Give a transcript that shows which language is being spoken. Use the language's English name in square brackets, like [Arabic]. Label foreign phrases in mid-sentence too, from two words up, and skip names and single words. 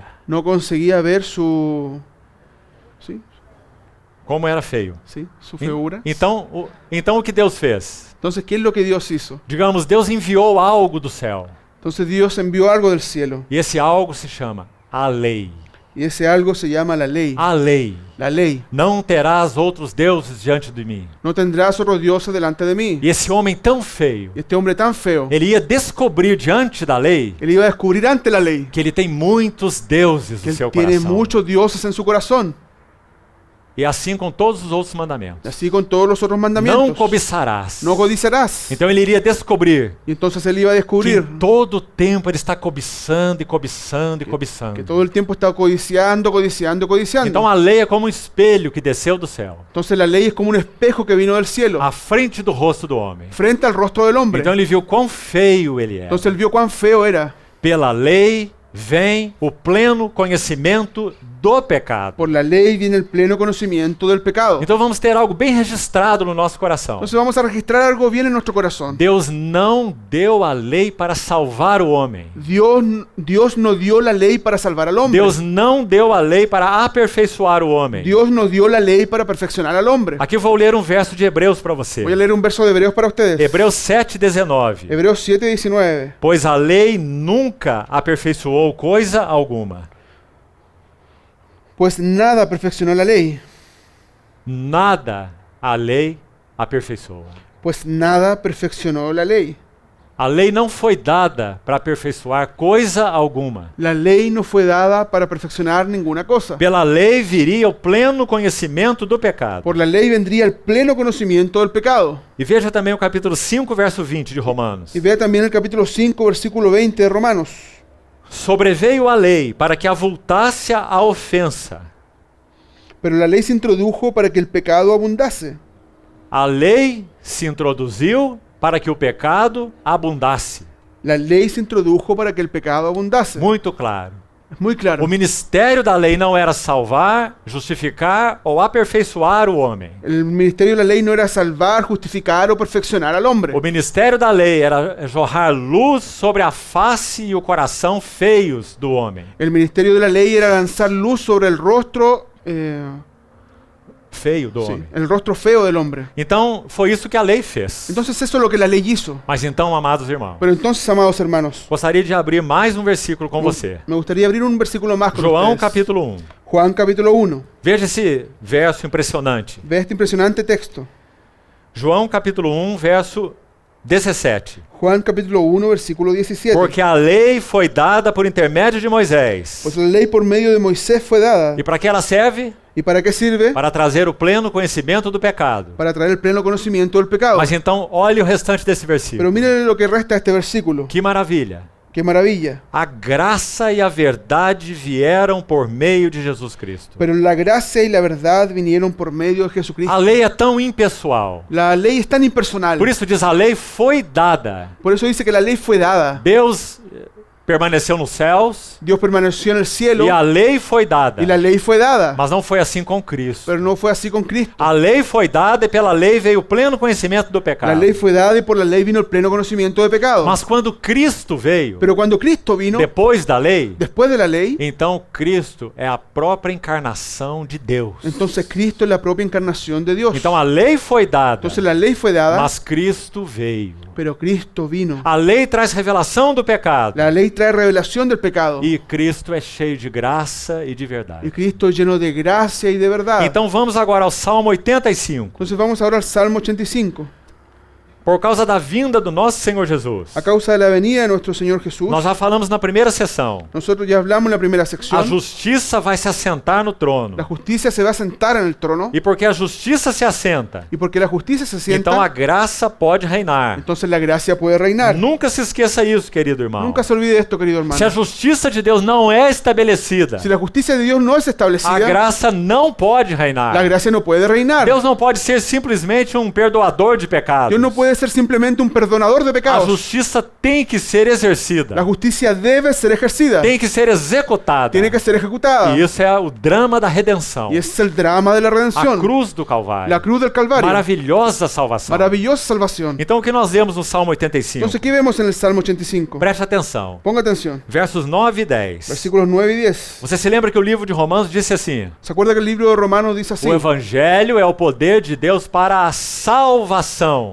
[Spanish] No conseguía ver su... ¿Sí? [Portuguese] Como era feio. [Spanish] ¿Sí? Su feura. [Portuguese] Então o que Deus fez? [Spanish] Entonces, ¿qué es lo que Dios hizo? Digamos, [Portuguese] Deus enviou algo do céu. [Spanish] Entonces Dios envió algo del cielo. [Portuguese] E esse algo se chama a lei. [Spanish] Y ese algo se llama la ley. [Portuguese] A lei. [Spanish] La ley. [Portuguese] Não terás outros deuses diante de mim. [Spanish] No tendrás otros dioses delante de mí. [Portuguese] E esse homem tão feio, [Spanish] Y este hombre tan feo, [Portuguese] ele ia descobrir diante da lei [Spanish] él iba a descubrir ante la ley [Portuguese] que ele tem muitos deuses [Spanish] que [Portuguese] no seu [Spanish] él tiene [Portuguese] coração. [Spanish] muchos dioses en su corazón. [Portuguese] E assim com todos os outros [Spanish] Y [Portuguese] mandamentos. [Spanish] así con todos los otros [Portuguese] Não [Spanish] mandamientos. [Portuguese] cobiçarás. [Spanish] No codiciarás. [Portuguese] Então ele iria descobrir [Spanish] Y entonces él iba a [Portuguese] que [Spanish] descubrir [Portuguese] em todo tempo ele está cobiçando e cobiçando e [Spanish] que [Portuguese] cobiçando. [Spanish] todo el tiempo está codiciando, codiciando, codiciando. [Portuguese] Então a lei é como um espelho que desceu do céu, [Spanish] Entonces la ley es como un espejo que vino del cielo, [Portuguese] à frente do rosto do homem. [Spanish] frente al rostro del hombre. [Portuguese] Então ele viu quão feio ele é. [Spanish] Entonces él vio cuán feo era. [Portuguese] Pela lei vem o pleno conhecimento do pecado. [Spanish] Por la ley viene el pleno conocimiento del pecado. [Portuguese] Então vamos ter algo bem registrado no nosso coração. [Spanish] Entonces vamos a registrar algo bien en nuestro corazón. [Portuguese] Deus não deu a lei para salvar o homem. [Spanish] Dios no dio la ley para salvar al hombre. [Portuguese] Deus não deu a lei para aperfeiçoar o homem. [Spanish] Dios no dio la lei para perfeccionar al hombre. [Portuguese] Aqui eu vou ler um verso de Hebreus para você. [Spanish] Voy a leer un verso de Hebreos para ustedes. [Portuguese] Hebreus 7:19. [Spanish] Hebreos 7:19. [Portuguese] Pois a lei nunca aperfeiçoou coisa alguma. [Spanish] Pues nada perfeccionó la ley. [Portuguese] Nada a lei aperfeiçoa. [Spanish] Pues nada perfeccionó la lei. [Portuguese] A lei não foi dada para aperfeiçoar coisa alguma. [Spanish] La ley no fue dada para perfeccionar ninguna cosa. [Portuguese] Pela lei viria o pleno conhecimento do pecado. [Spanish] Por la ley vendría el pleno conocimiento del pecado. [Portuguese] E veja também o capítulo 5, verso 20 de Romanos. [Spanish] Y vea también el capítulo 5, versículo 20 de Romanos. [Portuguese] Sobreveio a lei para que avultasse a ofensa. [Spanish] Pero la ley se introdujo para que el pecado abundase. [Portuguese] A lei se introduziu para que o pecado abundasse. [Spanish] La ley se introdujo para que el pecado abundase. [Portuguese] Muito claro. [Spanish] Es muy claro. [Portuguese] O ministério da lei não era salvar, justificar ou aperfeiçoar o homem. [Spanish] El ministerio de la ley no era salvar, justificar o perfeccionar al hombre. [Portuguese] O ministério da lei era jorrar luz sobre a face e o coração feios do homem. [Spanish] El ministerio de la ley era lanzar luz sobre el rostro [Portuguese] feio do [Spanish] sí, [Portuguese] homem. [Spanish] el rostro feo del hombre. [Portuguese] Então, foi isso que a lei fez. [Spanish] Entonces eso es lo que la ley hizo. [Portuguese] Mas então, amados irmãos, [Spanish] Pero entonces, amados hermanos, [Portuguese] gostaria de abrir mais um versículo com você. [Spanish] me gustaría abrir un versículo más con [Portuguese] João [Spanish] ustedes. [Portuguese] capítulo 1. [Spanish] Juan capítulo 1. [Portuguese] Veja esse verso impressionante. [Spanish] Ve este impresionante texto. [Portuguese] João capítulo 1, verso 17. [Spanish] Juan capítulo 1, versículo 17. [Portuguese] Porque a lei foi dada por intermédio de Moisés. [Spanish] Pues la ley por medio de Moisés fue dada. [Portuguese] E para que ela serve? [Spanish] ¿Y para qué sirve? [Portuguese] Para trazer o pleno conhecimento do pecado. [Spanish] Para traer el pleno conocimiento del pecado. [Portuguese] Mas então, olhe o restante desse [Spanish] Pero [Portuguese] versículo. [Spanish] miren lo que resta de este versículo. [Portuguese] Que maravilha. [Spanish] ¡Qué maravilla! [Portuguese] A graça e a verdade vieram por meio de Jesus Cristo. [Spanish] Pero la gracia y la verdad vinieron por medio de Jesucristo. [Portuguese] A lei é tão impessoal. [Spanish] La ley es tan impersonal. [Portuguese] Por isso diz, a lei foi dada. [Spanish] Por eso dice que la ley fue dada. [Portuguese] Deus permaneceu nos céus [Spanish] Dios permaneció en el cielo [Portuguese] e a lei foi dada. [Spanish] y la lei fue dada. [Portuguese] Mas não foi assim com Cristo. [Spanish] Pero no fue así con Cristo. [Portuguese] A lei foi dada e pela lei veio o pleno conhecimento do [Spanish] La [Portuguese] pecado. [Spanish] lei fue dada y por la lei vino el pleno conocimiento de pecado. [Portuguese] Mas quando Cristo veio, [Spanish] Pero cuando Cristo vino, [Portuguese] depois da lei, [Spanish] después de la ley, [Portuguese] então Cristo é a própria encarnação de Deus. [Spanish] entonces Cristo es la propia encarnación de Dios. [Portuguese] Então a lei foi dada, [Spanish] Entonces la ley fue dada, [Portuguese] mas Cristo veio. [Spanish] pero Cristo vino. [Portuguese] A lei traz revelação do pecado. [Spanish] La ley trae revelación del pecado. [Portuguese] E Cristo é cheio de graça e de [Spanish] Y [Portuguese] verdade. [Spanish] Cristo es lleno de gracia y de verdad. [Portuguese] Então vamos agora ao Salmo 85. [Spanish] Entonces vamos ahora al Salmo 85. [Portuguese] Por causa da vinda do nosso Senhor Jesus. [Spanish] A causa de la venida de nuestro Señor Jesús, [Portuguese] Nós já falamos na primeira sessão. [Spanish] nosotros ya hablamos en la primera [Portuguese] A [Spanish] sección, [Portuguese] justiça vai se assentar no trono. [Spanish] la justicia se va a sentar en el trono, [Portuguese] E porque a justiça se assenta, [Spanish] y porque la justicia se sienta, [Portuguese] então a graça pode reinar. [Spanish] entonces la gracia puede reinar. [Portuguese] Nunca se esqueça isso, querido irmão. [Spanish] Nunca se olvide esto, querido hermano. [Portuguese] Se a justiça de Deus não é estabelecida, [Spanish] Si la justicia de Dios no es [Portuguese] a [Spanish] establecida, [Portuguese] graça não pode [Spanish] la [Portuguese] reinar. [Spanish] gracia no puede reinar. [Portuguese] Deus não pode ser simplesmente um perdoador de pecados. [Spanish] Dios no puede ser simplemente un perdonador de [Portuguese] A [Spanish] pecados. [Portuguese] justiça tem que ser exercida, [Spanish] La justicia debe ser ejercida, [Portuguese] tem que ser executada. [Spanish] tiene que ser ejecutada. [Portuguese] E isso é o drama da redenção. [Spanish] Y ese es el drama de la [Portuguese] A [Spanish] redención, [Portuguese] cruz do Calvário. [Spanish] la cruz del Calvario. [Portuguese] Maravilhosa salvação. [Spanish] Maravillosa salvación. [Portuguese] Então o que nós lemos no Salmo 85? [Spanish] Entonces, ¿qué vemos en el Salmo 85? [Portuguese] Preste atenção. [Spanish] Ponga atención. [Portuguese] Versos 9 e 10. [Spanish] Versículos 9 y 10. [Portuguese] Você se lembra que o livro de Romanos disse assim: [Spanish] ¿Se acuerda que el libro de Romanos dice así? [Portuguese] o evangelho é o poder de Deus para a salvação.